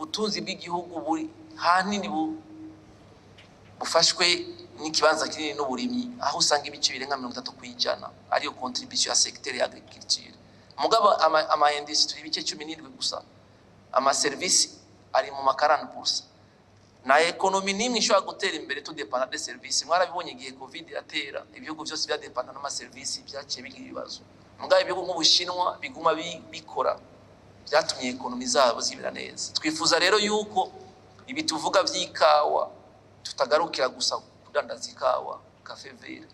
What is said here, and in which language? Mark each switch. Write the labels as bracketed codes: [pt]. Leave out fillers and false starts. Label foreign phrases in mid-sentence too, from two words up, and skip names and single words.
[rn] ubutunzi bw'igihugu buri hanini bufashwe n'ikibanza kinini n'uburimyi, aho usanga ibice birenga 30% ariyo contribution ya secteur ya agriculture. Mugabo ama industry ibice 17 gusa, ama service ari mu 40%. Na ekonomi nimwe ishobora gutera imbere to [fr] dépendre des services. [rn] Mwarabibonye igihe Covid yatera, ibihugu byose bya dépendre n'ama service byaciye bigira ibibazo. Mugabo ibihugu nk'Ubushinwa biguma bikora, byatumye ekonomi zabo zibira neza. Twifuza rero yuko ibi tuvuga vy'ikawa tutagarukira gusa kudandaza ikawa [fr] cafe vert.